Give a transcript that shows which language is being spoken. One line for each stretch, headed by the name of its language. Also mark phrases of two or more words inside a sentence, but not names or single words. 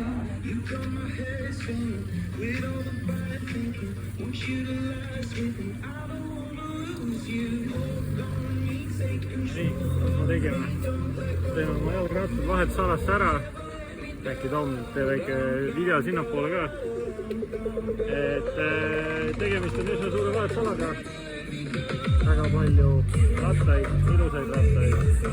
English: You got my head spinning, with all the bad thinking, want you to last with me, I don't wanna lose you. Hold on me, take control.
Estonian: Nii, ma tegime. Teeme oma jalgrattad vahetus alasse ära. Äkki Tom tee väike video sinnapoole ka. Et tegemist on üsna suure vahetusalaga. Väga palju rattaid, ilusaid rattaid.